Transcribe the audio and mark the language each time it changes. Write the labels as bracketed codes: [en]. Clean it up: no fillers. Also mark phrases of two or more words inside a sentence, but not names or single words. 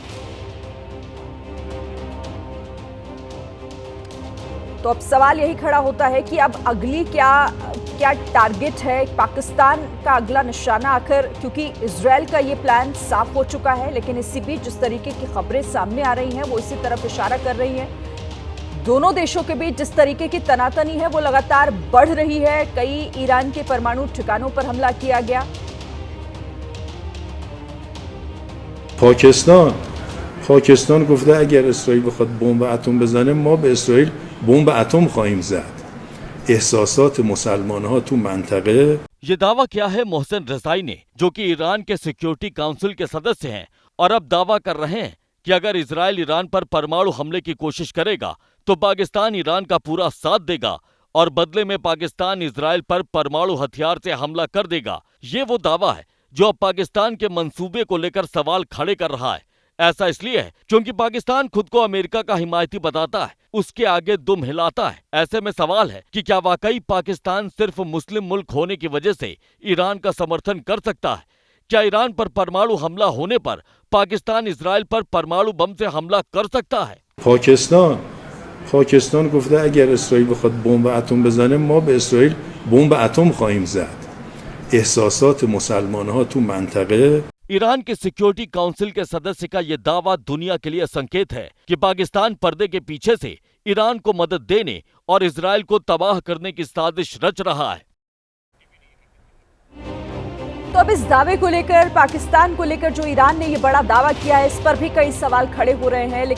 [hi] तो अब सवाल यही खड़ा होता है कि अब अगली क्या टारगेट है पाकिस्तान का, अगला निशाना आखिर, क्योंकि इजरायल का ये प्लान साफ हो चुका है। लेकिन इसी बीच जिस तरीके की खबरें सामने आ रही हैं वो इसी तरफ इशारा कर रही हैं। दोनों देशों के बीच जिस तरीके की तनातनी है वो लगातार बढ़ रही है। कई ईरान के परमाणु ठिकानों पर हमला किया गया। [fa] پاکستان گفته اگر اسرائیل بخواد بمب اتم بزنه ما به اسرائیل بمب اتم خواهیم زد. احساسات مسلمان‌ها تو منطقه [hi] ये दावा किया है मोहसेन रजाई ने, जो कि ईरान के [en] security council [hi] के सदस्य हैं, और अब दावा कर रहे हैं कि अगर इजराइल ईरान पर परमाणु हमले की कोशिश करेगा तो पाकिस्तान ईरान का पूरा साथ देगा और बदले में पाकिस्तान इजराइल पर परमाणु हथियार से हमला कर देगा। ये वो दावा है जो अब पाकिस्तान के मंसूबे को लेकर सवाल खड़े कर रहा है। ऐसा इसलिए है क्योंकि पाकिस्तान खुद को अमेरिका का हिमायती बताता है, उसके आगे दुम हिलाता है। ऐसे में सवाल है कि क्या वाकई पाकिस्तान सिर्फ मुस्लिम मुल्क होने की वजह से ईरान का समर्थन कर सकता है? क्या ईरान पर परमाणु हमला होने पर पाकिस्तान इजराइल पर परमाणु बम से हमला कर सकता है? [fa] پاکستان گفته اگر اسرائیل بخواد بمب اتم بزنه ما به اسرائیل بمب اتم خواهیم زد. احساسات مسلمان‌ها تو منطقه [hi] ईरान के [en] security council [hi] के सदस्य का यह दावा दुनिया के लिए संकेत है कि पाकिस्तान पर्दे के पीछे से ईरान को मदद देने और इजराइल को तबाह करने की साजिश रच रहा है। तो अब इस दावे को लेकर, पाकिस्तान को लेकर जो ईरान ने ये बड़ा दावा किया है, इस पर भी कई सवाल खड़े हो रहे हैं।